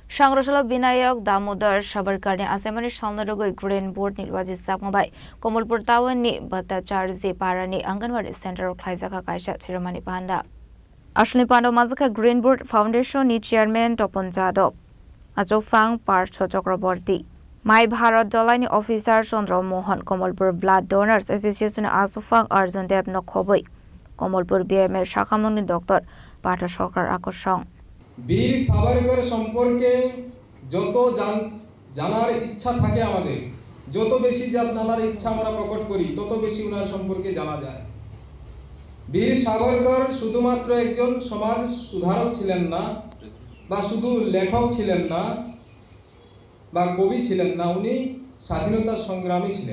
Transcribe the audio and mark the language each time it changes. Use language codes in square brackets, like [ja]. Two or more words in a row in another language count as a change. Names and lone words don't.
[trp] সংগ্রহশালা বিনায়ক দামোদর সাবরকারनि आसामनि सालनारुगै ग्रीन बोर्ड निर्वाचित साकमाबाय कमलपुर टाउननि भट्टाचार्य पारानि आंगनवाड़ी सेन्टाराव खालायजाखा कायसा थिरामानि पान्डा आसलनि पान्डाव माजाखा ग्रीन बोर्ड फाउन्डेशननि चेयारमेन तपन जादव आचौफां पार्थ चक्रवर्ती माय भारत दलाइनि अफिसार चन्द्र मोहन कमलपुर ब्लाड डोनार्स एसोसिएशन आचौफां अर्जुन देव नखबै कमलपुर बीएमए शाखामनि डक्टर पार्थ सरकार আকর্ষণ [bn] বীর সাভারকর সম্পর্কে যত জানার ইচ্ছা থাকে আমাদের, যত বেশি জানার ইচ্ছা আমরা প্রকট করি তত বেশি ওনার সম্পর্কে জানা যায়। বীর সাভারকর শুধুমাত্র একজন সমাজ সুধারক ছিলেন না, বা শুধু লেখক ছিলেন না, বা কবি ছিলেন না, উনি স্বাধীনতা সংগ্রামী ছিলেন।